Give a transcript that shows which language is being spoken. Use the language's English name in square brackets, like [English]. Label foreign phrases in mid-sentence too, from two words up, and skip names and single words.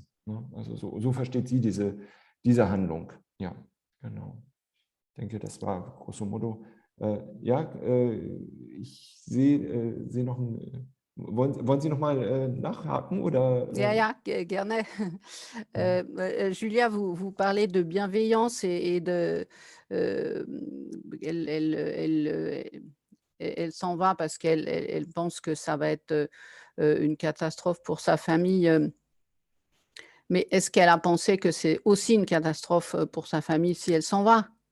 [German] Also so versteht sie diese Handlung. Ja, genau. Ich denke, das war [Italian] grosso modo. [German] Ich sehe noch ein. Wollen Sie noch mal nachhaken oder? Ja, gerne. [French] Julia, vous parlez de bienveillance et de elle s'en va parce qu'elle pense que ça va être une catastrophe pour sa famille. Mais est-ce qu'elle a pensé que c'est aussi une catastrophe pour sa famille si elle s'en va?